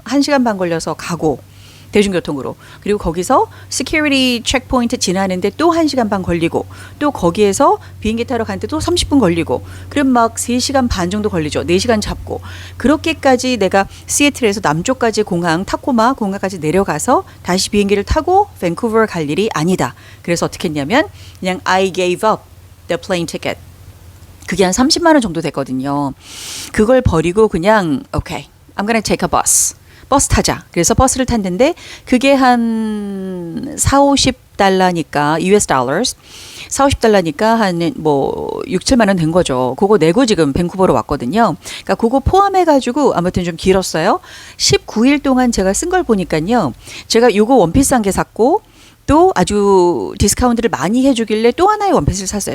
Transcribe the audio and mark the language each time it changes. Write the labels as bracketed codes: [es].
[ko] 1시간 반 걸려서 가고 대중교통으로 그리고 거기서 security 체크포인트 지나는데 또 1시간 반 걸리고 또 거기에서 비행기 타러 가는데 또 30분 걸리고 그럼 막 3시간 반 정도 걸리죠. 4시간 잡고 그렇게까지 내가 시애틀에서 남쪽까지 공항 타코마 공항까지 내려가서 다시 비행기를 타고 밴쿠버 갈 일이 아니다. 그래서 어떻게 했냐면 그냥 [en] I gave up the plane ticket. [ko] 그게 한 30만 원 정도 됐거든요. 그걸 버리고 그냥 [en] okay, I'm gonna take a bus. [ko] 버스 타자. 그래서 버스를 탔는데 그게 한 4, 50달러니까 US dollars 4, 50달러니까 한 뭐 6, 7만 원 된 거죠. 그거 내고 지금 밴쿠버로 왔거든요. 그러니까 그거 포함해 가지고 아무튼 좀 길었어요. 19일 동안 제가 쓴 걸 보니까요. 제가 요거 원피스 한 개 샀고 또 아주 디스카운트를 많이 해주길래 또 하나의 원피스를 샀어요.